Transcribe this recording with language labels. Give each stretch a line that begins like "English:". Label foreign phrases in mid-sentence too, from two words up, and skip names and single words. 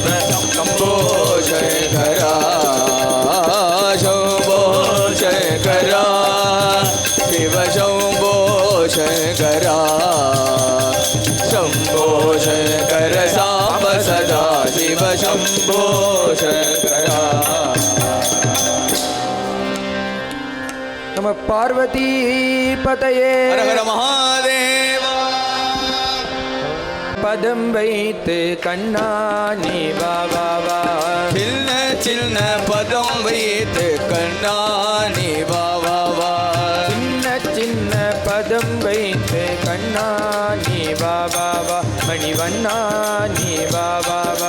Sanskrit: शंभो शंकरा शंभो शंकरा शिव शंभो शंकरा शंभो शंकर सांब सदा शिव शंभो शंकरा नमः पार्वती पतये हर हर महादेव
Tamil: पदम வைத்து கண்ணானி வா வா வா சின்ன சின்ன பதம் வைத்து கண்ணானி வா வா வா சின்ன சின்ன பதம் வைத்து கண்ணானி வா வா வா மணிவண்ணா நீ வா வா வா